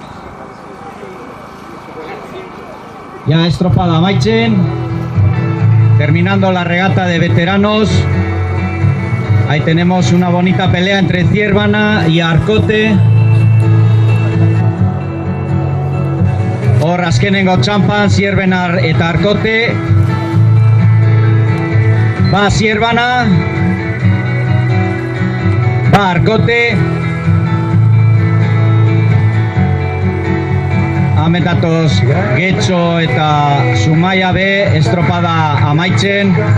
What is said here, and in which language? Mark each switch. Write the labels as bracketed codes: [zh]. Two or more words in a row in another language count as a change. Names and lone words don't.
[eu] Ja estropada amaitzen, [es] terminando la regata de veteranos. Ahí tenemos una bonita pelea entre Zierbana y Arkote. [eu] Hor azkenengo txampan Zierbana eta Arkote. [es] Va Zierbana. Va Arkote. [eu] Ametatoz Getxo eta Zumaia be estropada amaitzen.